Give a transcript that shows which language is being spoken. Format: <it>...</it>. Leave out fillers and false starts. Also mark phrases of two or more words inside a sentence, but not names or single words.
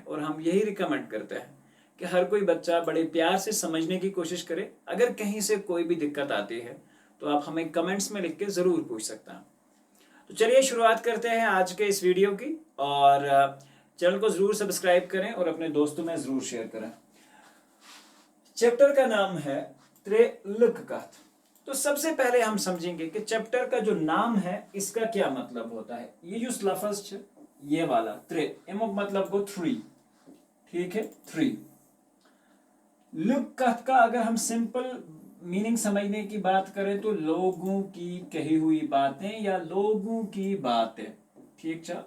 <hi>और हम यही रिकमेंड करते हैं कि हर कोई बच्चा बड़े प्यार से समझने की कोशिश करे। अगर कहीं से कोई भी दिक्कत आती है तो आप हमें कमेंट्स में लिख के ज़रूर पूछ सकते हैं। तो चलिए शुरुआत करते हैं आज के इस वीडियो की, और चैनल को ज़रूर सब्सक्राइब करें और अपने दोस्तों में ज़रूर शेयर करें। चैप्टर का नाम है त्रे लुक कथ। तो सबसे पहले हम समझेंगे कि चैप्टर का जो नाम है इसका क्या मतलब होता है। ये जो लफ्ज ये वाला त्रे, इमुक मतलब को 3, ठीक है, 3। लुक कथ का अगर हम</hi> <en>simple meaning</en> <hi>समझने की बात करें तो लोगों की कही हुई बातें या लोगों की बातें, ठीक है।</hi>